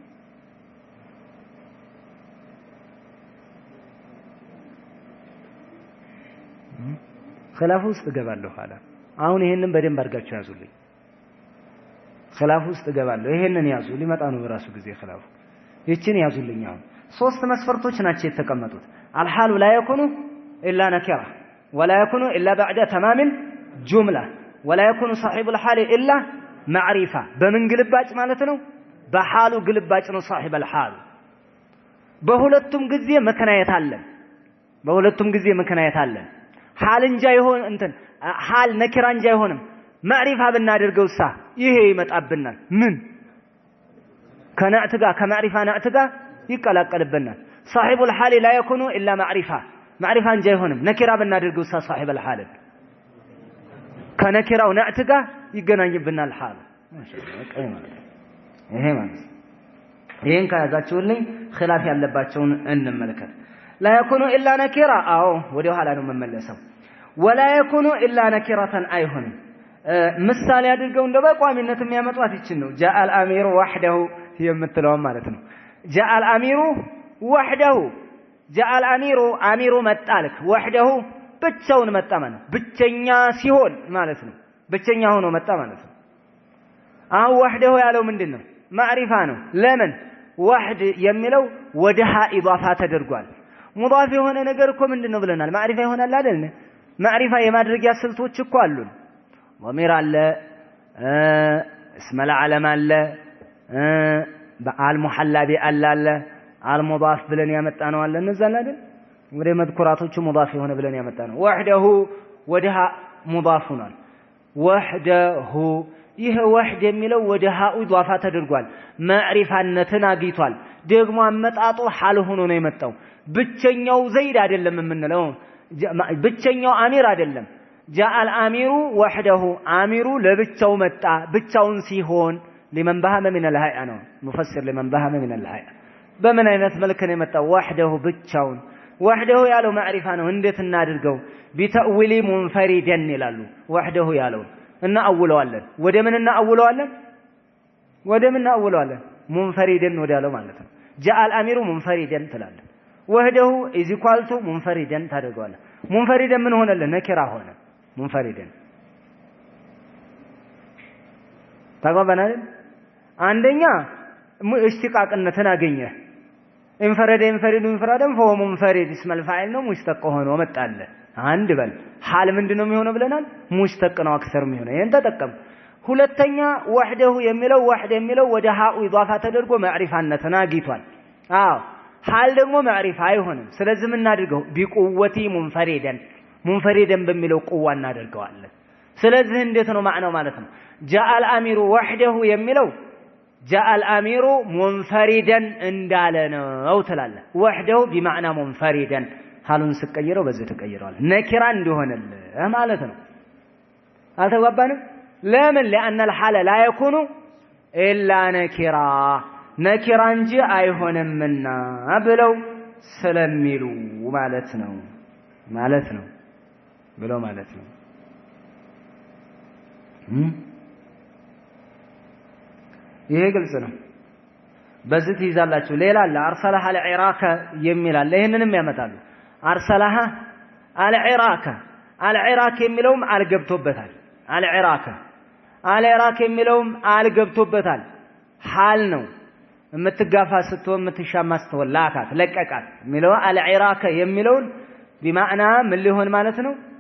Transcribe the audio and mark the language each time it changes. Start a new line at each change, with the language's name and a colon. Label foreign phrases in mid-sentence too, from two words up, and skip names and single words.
Amharic: خلاف ውስጥ ገባለሁ ኋላ አሁን ይሄንን በደንብ አድርጋችሁ ያዙልኝ خلاف ውስጥ ገባለሁ ይሄንን ያዙ ሊመጣ ነው በራሱ ጊዜ خلاف ይችን ያዙልኝ አሁን ሶስት መስፈርቶች ናቸው የተቀመጡት
Arabic: الحال لا يكون الا نكره ولا يكون الا بعد تمام جمله ولا يكون صاحب الحال الا معرفه
Amharic: በምን ግልባጭ ማለት ነው በሐሉ ግልባጭ ነው
Arabic: صاحب الحال
Amharic: በሁለቱም ጊዜ መከናየት አለ ሐል እንጃ ይሆን እንትን
Arabic: حال نكرة
Amharic: እንጃ አይሆንም ማዕሪፋ ብናደርገውሳ ይሄ ይመጣብናል ምን ከነዕት ጋር ከማዕሪፋ ነዕት ጋር ይቀላቀልብናል
Arabic: صاحب الحال لا يكون الا معرفة
Amharic: እንጃ አይሆንም ነኪራ ብናደርገውሳ
Arabic: صاحب الحال
Amharic: ከነኪራው ነዕት ጋር ይገናኝብናል ሐል ይሄ ማለት ይሄን ከያዛችሁልኝ خلاف ያለባቸውን እንመልከት
Arabic: لا يكون الا نكرة او
Amharic: ወዲያው ኋላ ነው መመለሰው ولا
Arabic: يكون الا نكرة
Amharic: አይሆንም ምሳሌ አድርገው እንደ በቋሚነት የሚያመጣት ይችን ነው
Arabic: جاء الامير وحده
Amharic: የምትለው ማለት ነው
Arabic: جاء الامير وحده جاء الامير امير
Amharic: መጣልክ وحده ብቻውን መጣ ማለት ብቸኛ ሲሆን ማለት ነው ብቸኛ ሆኖ መጣ ማለት ነው አሁን وحده ያለው ምንድነው ማዕሪፋ ነው ለምን وحد የሚለው ወደ ሀ ኢዳፋ ተደርጓል ሙዳፍ የሆነ ነገር እኮ ምንድነው ብለናል ማዕሪፋ ይሆናል አይደል ማዕሪፋ የማድረጊያ ስልቶች እኮ አሉን ضمير አለ
Arabic: اسم العلم
Amharic: አለ المحلى አለ المضاف ብለን ያመጣነው አለ እነዛን አይደል ወደ መዝኩራቶቹ ሙዳፍ የሆነ ብለን ያመጣነው وحده ወደሃ ሙዳፍ ሆኗል وحده ይሄ وحد የሚለው ወደ ሀ ኢዳፋ ተደርጓል ማዕሪፋነትን አግኝቷል ደግሞ አመጣጡ ሐል ሆኖ ነው የመጣው ብቸኛው ዘይድ አይደለም የምንለው ብቸኛው አሚር አይደለም
Arabic: جاء الامير وحده امير
Amharic: ለብቻው መጣ ብቻውን ሲሆን
Arabic: لمن بهم من الهيئه
Amharic: ነው
Arabic: مفسر لمن بهم من الهيئه
Amharic: በምን አይነት መልክ ነው የመጣው وحده ብቻውን وحده ያለው ማዕሪፋ ነው እንዴት እናድርገው
Arabic: بتأويل منفردا
Amharic: ይላሉ وحده ያለው እና አውለዋለን ወደ ምን እናውለዋለን منفردا ወዳለው ማለት ነው
Arabic: جاء الامير منفردا
Amharic: ትላለህ وحده
English: is equal to
Amharic: منفردا ታደርገዋለህ منفردا ምን ሆነለ ነኪራ ሆነ منفردا ተጓባናል አንደኛ እሽቲቃቅነትን አገኘ
Arabic: انفرد فهو منفرد اسم الفاعل
Amharic: ነው ሙሽተቅ ሆኖ መጣለ አንድ በል ሐል ምንድነው የሚሆነው ብለናል ሙሽተቅ ነው አክሰር የሚሆነው ይሄን ተጠቀም ሁለተኛ وحده የሚለው ወደ ሀኡ ኢዳፋ ተደርጎ ማዕሪፋነትን አግኝቷል አዎ ሐል ደግሞ ማዕሪፋ አይሆንም ስለዚህ ምን እናድርገው
Arabic: بقوة منفردا
Amharic: በሚለው ቁዋ እናደርገዋለን ስለዚህ እንዴት ነው ማዕናው ማለት ነው
Arabic: جاء الامير وحده
Amharic: የሚለው
Arabic: جاء الامير منفردا
Amharic: እንዳለ ነው ትላለህ
Arabic: وحده بمعنى منفردا
Amharic: ሐሉን ስቀይረው በዚህ ተቀይረዋል ነኪራ እንዲሆንልህ ማለት ነው አልተጓባንም ለምን
Arabic: لان الحال لا يكون الا نكرة
Amharic: እንጂ አይሆንምና ብለው ስለሚሉ ማለት ነው ብለው ማለት ነው ይሄ ግልጽ ነው በዚህ ትይዛላችሁ ሌላ አለ
Arabic: أرسلها العراك
Amharic: የሚል አለ ይሄንንም ያመጣሉ
Arabic: أرسلها العراك
Amharic: የሚለውም አልገብቶበታል አልኢራከ የሚለውም አልገብቶበታል ሐል ነው የምትጋፋ ስትሆን የምትሻማ ስትሆን ላካት ለቀቃት የሚለው አልኢራከ የሚለውን بمعنى ምን ሊሆን ማለት ነው